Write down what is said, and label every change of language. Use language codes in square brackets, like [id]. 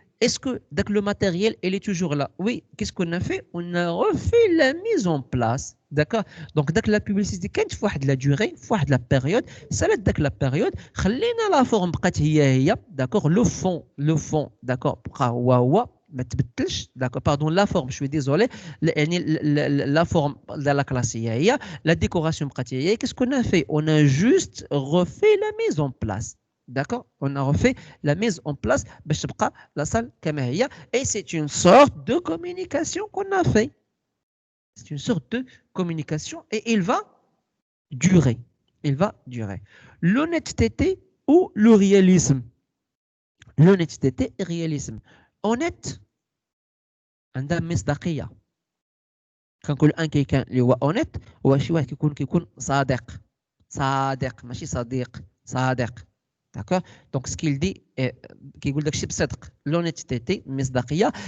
[fr] est-ce que donc, le matériel il est toujours là? Oui, qu'est-ce qu'on a fait? On a refait la mise en place. D'accord? Donc la publicité [ar] كانت في واحد [fr] la durée, [ar] في واحد [fr] la période, [ar] سالت داك [fr] la période, [ar] خلينا [fr] la forme [ar] بقات هي. [fr] D'accord? Le fond, d'accord, [ar] بقى هو ما تبدلش. [fr] D'accord? Pardon, la forme, je suis désolé. يعني la forme de la classe هي, la décoration [ar] بقات هي. [fr] Qu'est-ce qu'on a fait? On a juste refait la mise en place. D'accord? On a refait la mise en place [ar] باش تبقى [fr] la salle [ar] كما هي. [fr] Et c'est une sorte de communication qu'on a fait. C'est une sorte de communication et il va durer. Il va durer. L'honnêteté ou le réalisme? L'honnêteté et le réalisme. [ar] Honnête, عندها مصداقية. كنقول ان كيكون اللي هو honnête هو شي واحد كيكون صادق ماشي صديق، صادق. [fr] D'accord? Donc ce qu'il dit [ar] كيقول داك الشيء بصدق. L'honnêteté مصداقية.